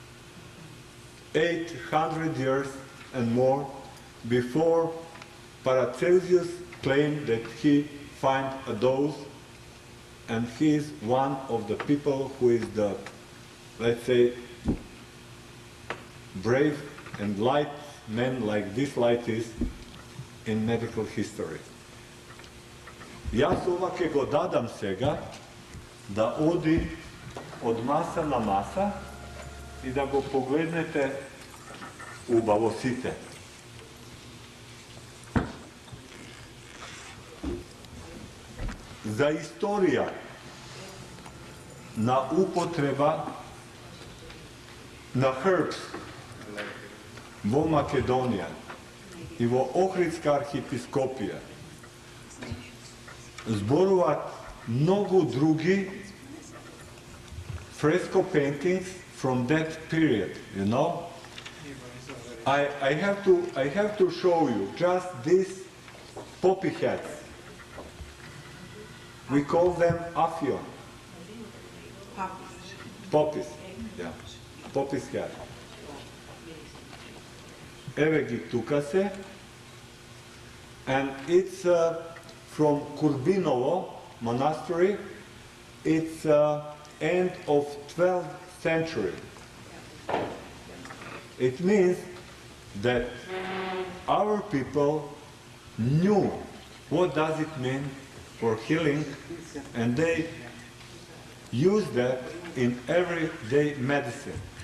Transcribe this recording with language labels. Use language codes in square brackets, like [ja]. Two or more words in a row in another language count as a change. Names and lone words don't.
[en] 800 years and more before Paracelsus claimed that he found a dose, and he is one of the people who is the, let's say, brave and light man like this light is in medical history. [mk] Јас ова ќе го дадам сега да оди од маса на маса и да го погледнете убаво сите. За историја на употреба на herbs во Македонија и во Охридска архиепископија зборуваат многу други [en] fresco paintings from that period, you know. I have to show you just these poppy heads. We call them afio. Poppies, yeah. Poppies head. [mk] Eve ги тука се. [en] And it's from Kurbinovo monastery. It's end of 12th century. It means that our people knew what does it mean for healing, and they use that in everyday medicine.